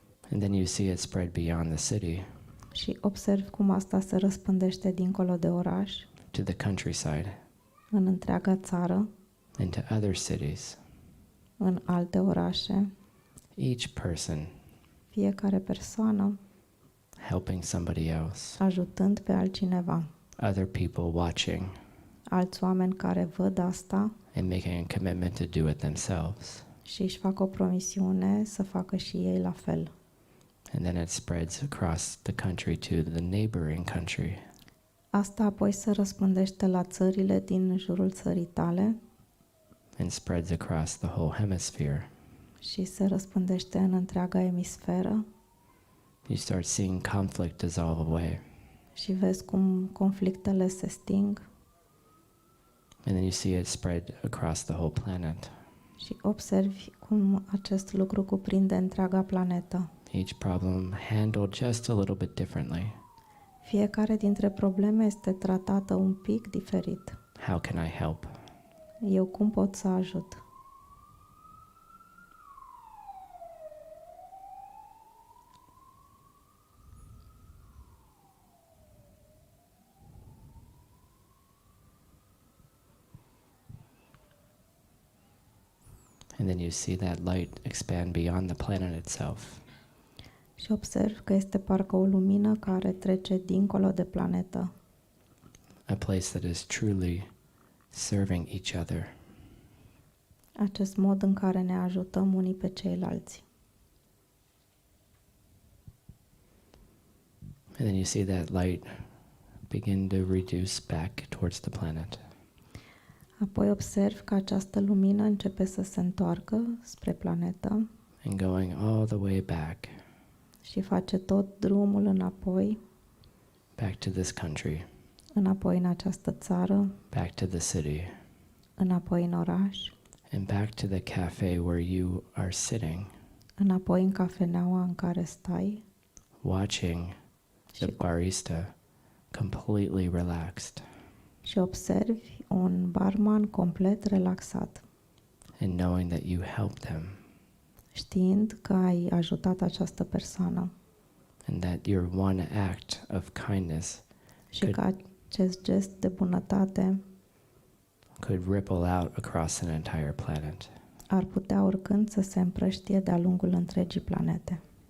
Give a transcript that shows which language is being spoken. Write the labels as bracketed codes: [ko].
[en] And then you see it spread beyond the city [ro] și observ cum asta se răspândește dincolo de oraș, [en] to the countryside, [ro] în întreaga țară, [en] into other cities. [ro] în alte orașe. [en] Each person [ro] Fiecare persoană [en] helping somebody else, [ro] ajutând pe altcineva. [en] other people watching [ro] Alți oameni care văd asta [en] and making a commitment to do it themselves. [ro] și își fac o promisiune să facă și ei la fel. [en] And then it spreads across the country to the neighboring country. [ro] Asta apoi se răspândește la țările din jurul țării tale [en] And spreads across the whole hemisphere. [ro] și se răspândește în întreaga emisferă [en] You start seeing conflict dissolve away. [ro] și vezi cum conflictele se sting [en] And then you see it spread across the whole planet. [ro] și observi cum acest lucru cuprinde întreaga planetă. [en] Each problem handled just a little bit differently. [ro] Fiecare dintre probleme este tratată un pic diferit. [en] How can I help? [ro] Eu cum pot să ajut? [en] And then you see that light expand beyond the planet itself. [ro] Și observ că este parcă o lumină care trece dincolo de planetă. [en] A place that is truly serving each other. [ro] Acest mod în care ne ajutăm unii pe ceilalți. [en] And then you see that light begin to reduce back towards the planet. [ro] Apoi observ că această lumină începe să se întoarcă spre planetă [en] And going all the way back [ro] și face tot drumul înapoi, [en] to this country, [ro] înapoi în această țară, [en] back to the city, [ro] înapoi în oraș, [en] and back to the cafe where you are sitting, [ro] înapoi în cafeneaua în care stai [en] watching the [ro] și, [en] barista completely relaxed [ro] și observi un barman complet relaxat, [en] and knowing that you helped them [ro] știind că ai ajutat această persoană [en] and that your one act of kindness [ro] și că acest gest de bunătate [en] could ripple out across an entire planet. [ro] ar putea oricând să se împrăștie de-a lungul întregii planete.